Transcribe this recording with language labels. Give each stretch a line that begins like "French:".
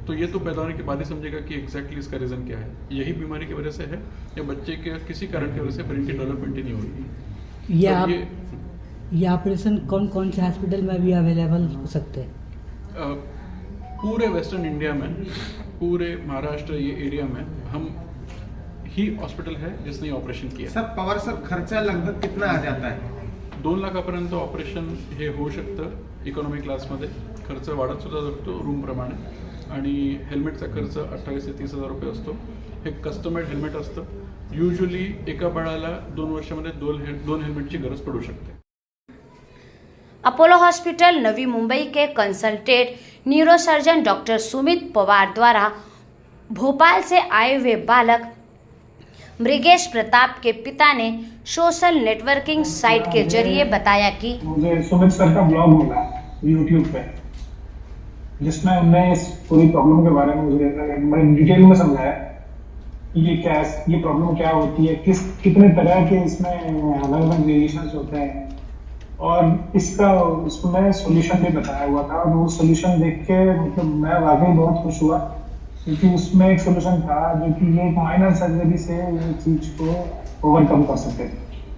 Hindi: तो ये तो पैदा होने के बाद ही समझेगा कि एग्जैक्टली इसका रीज़न क्या है, यही बीमारी की वजह से है या बच्चे के किसी कारण की वजह से ब्रेन की डेवलपमेंट ही नहीं हो रही है। ये ऑपरेशन कौन कौन से हॉस्पिटल में भी अवेलेबल हो सकते हैं? पूरे वेस्टर्न इंडिया में, पूरे महाराष्ट्र ये एरिया में हम ही हॉस्पिटल है जिसने ये ऑपरेशन किया. सर पवार सर खर्चा लगभग कितना आ जाता है?
Marathi: 2 लाखापर्यंत ऑपरेशन हे होऊ शकतं इकॉनॉमी क्लासमध्ये. खर्च वाढत सुद्धा जातो रूमप्रमाणे. आणि हेल्मेटचा खर्च 28 ते 30 हजार रुपये असतो. हे कस्टमाइज हेल्मेट असतं. युजली एका बाळाला 2 वर्षामध्ये 2 हेल्मेटची गरज पडू शकते.
Hindi: अपोलो हॉस्पिटल नवी मुंबई के consultant neurosurgeon doctor Sumit Pawar द्वारा भोपाल से आए हुए बालक मृगेश प्रताप के पिता ने सोशल नेटवर्किंग साइट के जरिए बताया कि मुझे सुमित सर का ब्लॉग मिला यूट्यूब पे, जिसमें उन्होंने इस पूरी प्रॉब्लम के बारे में मुझे बड़े डिटेल में समझाया कि ये प्रॉब्लम क्या होती है, कितने तरह के इसमें अलग अलग वेरिएशंस होते हैं, और उसमें सोल्यूशन भी बताया हुआ था. और वो सोल्यूशन देख के मतलब मैं वाकई बहुत खुश हुआ, क्योंकि उसमें एक सोल्यूशन था जो कि ये एक माइनर सर्जरी से ये चीज को ओवरकम कर सकते थे.